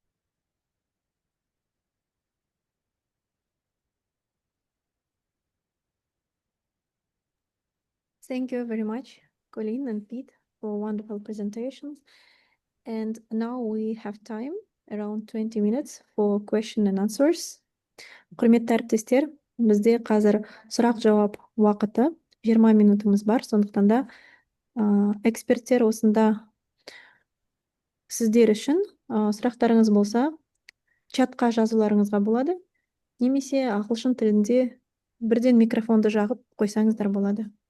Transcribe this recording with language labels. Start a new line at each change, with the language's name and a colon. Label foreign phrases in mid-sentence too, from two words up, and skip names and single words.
English: Thank you very much, Colleen and Pete, for wonderful presentations. And now we have time, around 20 minutes, for question and answers.
Kazakh: Құрметті әріптестер, бізде қазір сұрақ-жауап уақыты 20 минутымыз бар. Сондықтан да эксперттер осында сіздер үшін сұрақтарыңыз болса, чатқа жазуларыңызға болады, немесе ағылшын тілінде бірден микрофонды жағып қойсаңыздар болады.